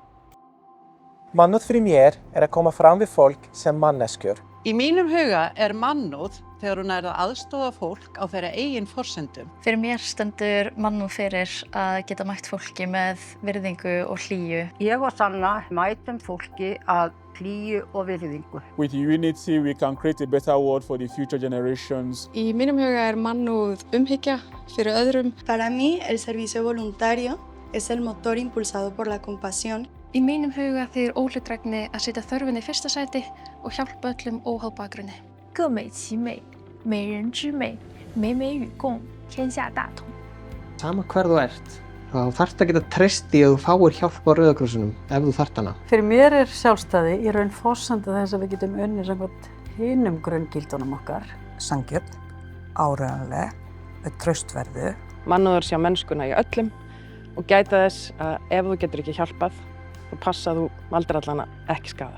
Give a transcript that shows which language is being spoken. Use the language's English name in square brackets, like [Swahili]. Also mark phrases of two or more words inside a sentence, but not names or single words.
[Icelandic] Mannúð fyrir mér að koma fram við fólk sem manneskjur. Í mínum huga mannúð þegar hún að aðstoða fólk á þeirra eigin forsendum. Fyrir mér stendur mannúð fyrir að geta mætt fólki með virðingu og hlýju. Ég og Sanna mætum fólki að hlýju og virðingu. [English] With unity, we can create a better world for the future generations. [Icelandic] Í mínum huga mannúð umhyggja fyrir öðrum. [Spanish] Para mí, el servicio voluntario es el motor impulsado por la compasión. [Icelandic] Í mínum huga þýðir óhlutdrægni að setja þörfinni í fyrsta sæti og hjálpa öllum óháð bakgrunni. [Chinese] 各美其美，美人之美，美美与共，天下大同。 [Icelandic] Sama hver þú ert, þá þarft að geta treyst í að þú fáir hjálp á Rauða krossinum ef þú þarft hana. Fyrir mér sjálfstæði í raun forsenda þess að við getum unnið samkvæmt hinum grunngildunum okkar. sanngjörn, áreiðanleg, traustverðu. Mannúður sjá mennskuna í öllum og gæta þess að ef þú getur ekki hjálpað, þá passa að þú valdir allana ekki skaða.